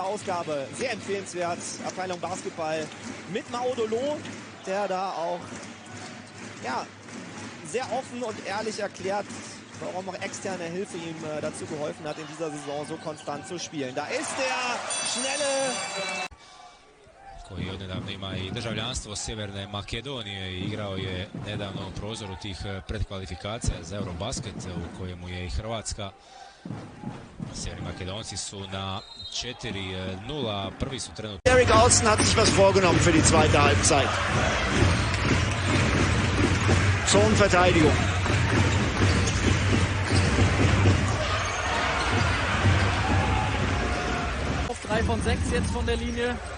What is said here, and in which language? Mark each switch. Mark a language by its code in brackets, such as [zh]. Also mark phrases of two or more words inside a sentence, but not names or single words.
[de] Ausgabe, sehr empfehlenswert. Abteilung Basketball mit Maudolo, der da auch ja, sehr offen und ehrlich erklärt, warum auch externe Hilfe ihm dazu geholfen hat, in dieser Saison so konstant zu spielen. Da ist der schnelle... [hr] koji odnedavno ima i državljanstvo Sjeverne Makedonije i igrao je nedavno u prozoru tih predkvalifikacija za Eurobasket u kojemu je i Hrvatska. Sjeverni Makedonci su na 4-0, prvi su trenutno. [de] Derek Olsen hat sich was vorgenommen für die zweite Halbzeit. Zonenverteidigung. Auf 3 von 6 jetzt von der Linie.